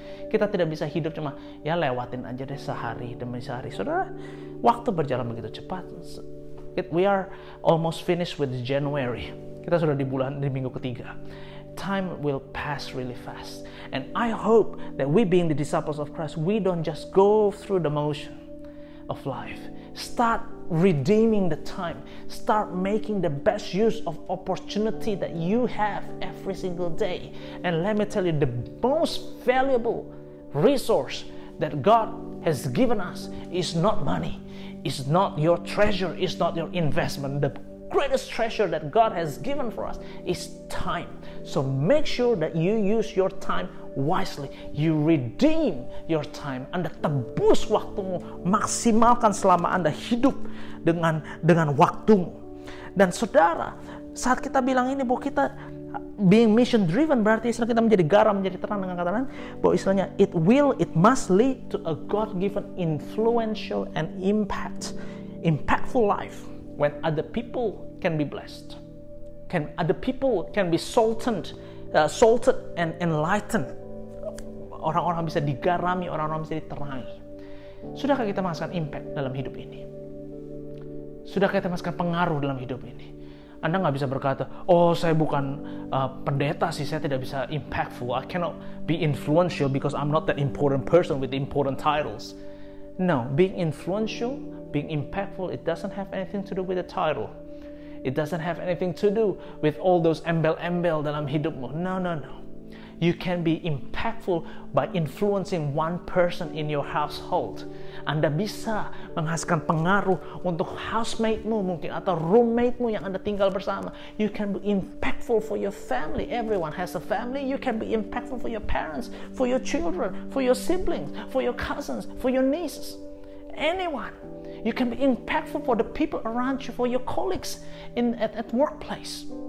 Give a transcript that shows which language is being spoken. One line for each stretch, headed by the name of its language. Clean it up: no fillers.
Indonesian: Kita tidak bisa hidup cuma, ya lewatin aja deh sehari demi sehari. Saudara, waktu berjalan begitu cepat.
English: We are almost finished with January.
Indonesian: Kita sudah di minggu ketiga.
English: Time will pass really fast. And I hope that we being the disciples of Christ, we don't just go through the motion of life. Start redeeming the time. Start making the best use of opportunity that you have every single day. And let me tell you, the most valuable resource that God has given us is not money. It's not your treasure. It's not your investment. The greatest treasure that God has given for us is time. So make sure that you use your time wisely. You redeem your time.
Indonesian: Anda tebus waktumu, maksimalkan selama Anda hidup dengan waktumu. Dan saudara, saat kita bilang ini bahwa kita
English: being mission driven,
Indonesian: berarti istilah kita menjadi garam, menjadi terang, dengan kata lain bahwa istilahnya
English: it must lead to a God-given influential and impactful life. When other people can be blessed, other people can be salted and enlightened.
Indonesian: Orang-orang bisa digarami, orang-orang bisa diterangi. Sudahkah kita merasakan impact dalam hidup ini? Sudahkah kita merasakan pengaruh dalam hidup ini? Anda nggak bisa berkata, oh saya bukan pendeta sih, saya tidak bisa impactful.
English: I cannot be influential because I'm not that important person with important titles. No, being influential, being impactful, it doesn't have anything to do with the title. It doesn't have anything to do with all those
Indonesian: embel-embel dalam hidupmu.
English: No. You can be impactful by influencing one person in your household.
Indonesian: Anda bisa menghasilkan pengaruh untuk housemate-mu mungkin atau roommate-mu yang Anda tinggal bersama.
English: You can be impactful for your family. Everyone has a family. You can be impactful for your parents, for your children, for your siblings, for your cousins, for your nieces. Anyone. You can be impactful for the people around you, for your colleagues at workplace.